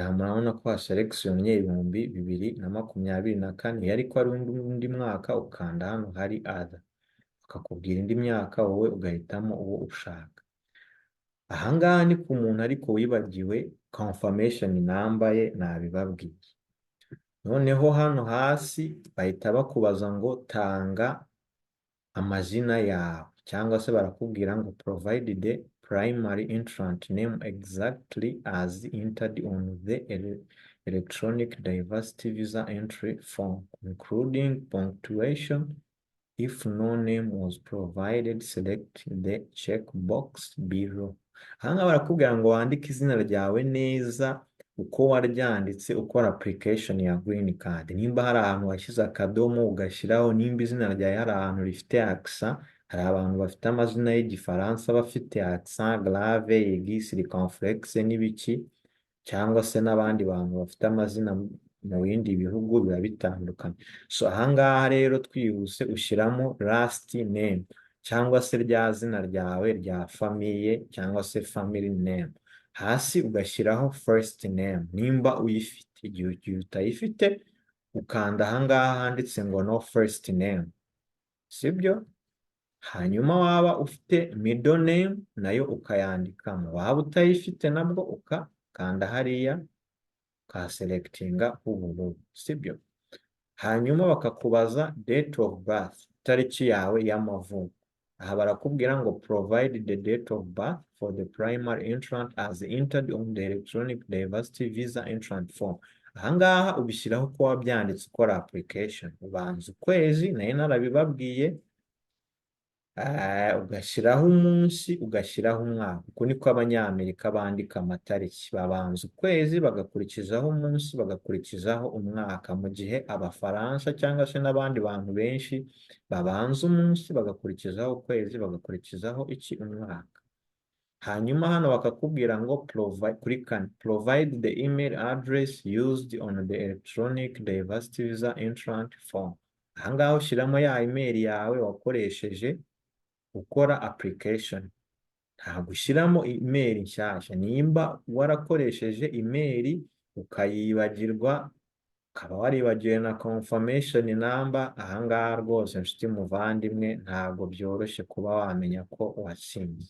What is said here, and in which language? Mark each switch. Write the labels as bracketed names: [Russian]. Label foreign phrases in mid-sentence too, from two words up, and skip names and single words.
[Kinyarwanda] Aha murabona ko haselectionye 2024, ariko ari undi mwaka, ukanda hano hari other, bakakubwira indi myaka, wowe ugahitamo uwo ushaka. Ahangaha ni ku muntu ariko wibagiwe [English] confirmation number [Kinyarwanda] ye, nabibabwiye. Noneho hano hasi bahita bakubaza ngo tanga amazina yawe, cyangwa se barakubwira ngo [English] provide the primary entrant name exactly as entered on the electronic diversity visa entry form, including punctuation. If no name was provided, select the checkbox below. [Kinyarwanda] Ahangaha barakubwira ngo wandike izina ryawe neza uko waryanditse ukora application ya [English] green card. [Kinyarwanda] Nimba hari ahantu washyize akadomo ugashyiraho, nimba izina ryawe hari ahantu rifite accent, hari abantu bafite amazina y'igifaransa bafite [French] accent grave, aigu, circonflexe [Kinyarwanda] n'ibiki, cyangwa se n'abandi bantu bafite amazina mu bindi bihugu biba bitandukanye. So ahangaha rero twihuse ushyiramo [English] last name, [Kinyarwanda] cyangwa se rya zina ryawe rya famiye, cyangwa se [English] family name. [Kinyarwanda] Hasi ugashyiraho [English] first name [Kinyarwanda] nimba uyifite. Igihe utayifite ukanda ahangaha handitse ngo [English] no first name, [Kinyarwanda] sibyo? Hanyuma waba ufite [English] middle name [Kinyarwanda] nayo ukayandikamo, waba utayifite nabwo ukakanda hariya ukaselectinga ubururu, sibyo? Hanyuma bakakubaza [English] date of birth, [Kinyarwanda] itariki yawe y'amavuko. Aha barakubwira ngo [English] provide the date of birth for the primary entrant as entered on the electronic diversity visa entrant form. [Kinyarwanda] Ahangaha ubishyiraho ko wabyanditse ukora application, ubanza ukwezi, nayo narabibabwiye, ugashyiraho umunsi, ugashyiraho umwaka. Uko niko abanyamerika bandika amatariki, babanza ukwezi, bagakurikizaho umunsi, bagakurikizaho umwaka, mu gihe abafaransa cyangwa se n'abandi bantu benshi babanza umunsi, bagakurikizaho ukwezi, bagakurikizaho umwaka. hanyuma hano bakakubwira ngo kuri kane, [English] provide the email address used on the electronic diversity visa entrant form. [Kinyarwanda] Ahangaha ushyiramo ya email yawe wakoresheje ukora application. Ntabwo ushyiramo email nshyashya. Nimba warakoresheje email ukayibagirwa, ukaba waribagiwe na [English] confirmation number, [Kinyarwanda] ahangaha rwose nshuti muvandimwe ntabwo byoroshye kuba wamenya ko watsinze.